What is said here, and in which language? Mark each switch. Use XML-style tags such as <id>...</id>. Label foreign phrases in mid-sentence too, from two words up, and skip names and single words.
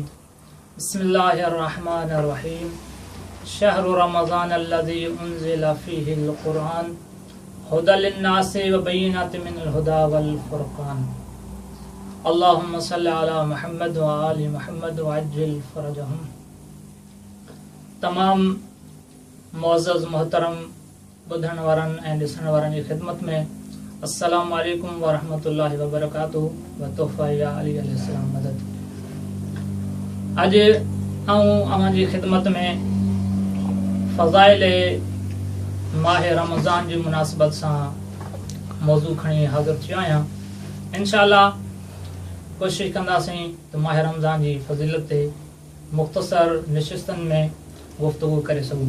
<ar>بسم الله الرحمن الرحيم شهر رمضان الذي أنزل فيه القرآن هدى للناس وبينات من الهدى والفرقان. اللهم صل على محمد وآل محمد وعجل فرجهم.</ar> <sd>तमाम मुअज़्ज़ज़ मोहतरम ॿुधण वारनि ऐं ॾिसण वारनि जी ख़िदमत में</sd> <ar>السلام عليكم ورحمة الله وبركاته</ar> <sd>व तोहफ़ा या अली अलैहिस्सलाम मदद। अॼु अवां जी ख़िदमत में फ़ज़ाइल माह रमज़ान जी मुनासिबत सां मौज़ू खणी हाज़िर थियो आहियां। इंशाअल्लाह कोशिशि कंदासीं त माह रमज़ान जी फ़ज़ीलत ते मुख़्तसर निशिस्तनि में गुफ़्तगू करे सघूं।</sd>